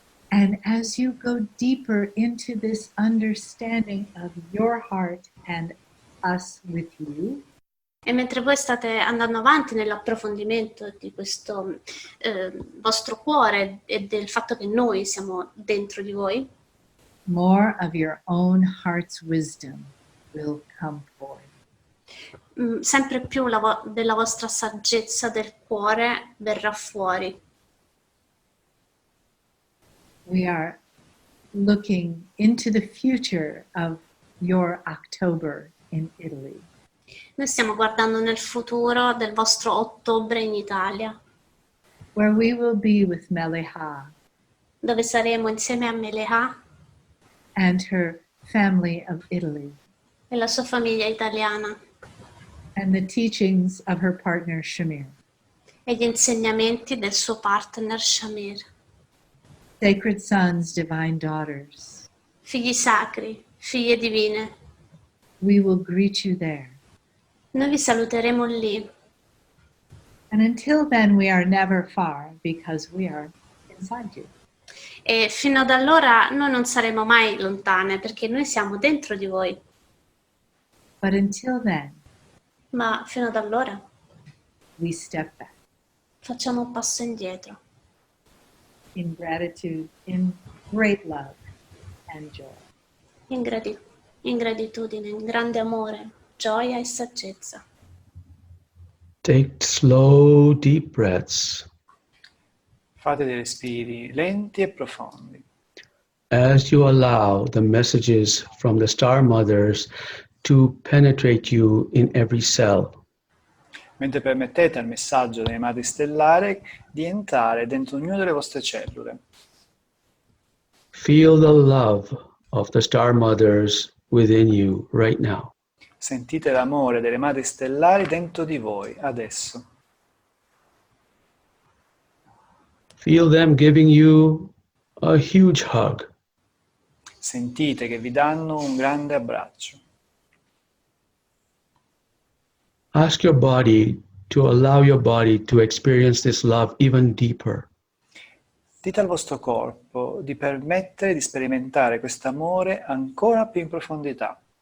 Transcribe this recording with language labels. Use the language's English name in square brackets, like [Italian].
[English] And as you go deeper into this understanding of your heart and us with you, [Italian] E mentre voi state andando avanti nell'approfondimento di questo vostro cuore e del fatto che noi siamo dentro di voi, [English] more of your own heart's wisdom will come forth. [Italian] Sempre più della vostra saggezza del cuore verrà fuori. [English] We are looking into the future of your October in Italy. [Italian] Noi stiamo guardando nel futuro del vostro ottobre in Italia, [English] Where we will be with Mele'ha [Italian] dove saremo insieme a Mele'ha [English] and her family of Italy [Italian] e la sua famiglia italiana [English] and the teachings of her partner Shamir. [Italian] e gli insegnamenti del suo partner Shamir. [English] Sacred sons, divine daughters, [Italian] Figli sacri, figlie divine, [English] we will greet you there. [Italian] noi vi saluteremo lì. [English] And until then, we are never far because we are inside you. [Italian] E fino ad allora noi non saremo mai lontane perché noi siamo dentro di voi. [English] But until then, [Italian] Ma fino ad allora [English] we step back [Italian] facciamo un passo indietro, [English] in gratitude, in great love and joy. [Italian] in gratitudine, in grande amore, gioia e saggezza. [English] Take slow, deep breaths. [Italian] Fate dei respiri lenti e profondi. [English] As you allow the messages from the star mothers to penetrate you in every cell. [Italian] Mentre permettete al messaggio delle Madri Stellari di entrare dentro ognuna delle vostre cellule. [English] Feel the love of the star mothers within you right now. [Italian] Sentite l'amore delle Madri Stellari dentro di voi, adesso. [English] Feel them giving you a huge hug. [Italian] Sentite che vi danno un grande abbraccio. [English] Ask your body to allow your body to experience this love even deeper. [Italian] Dite al vostro corpo di permettere di sperimentare questo amore ancora più in profondità.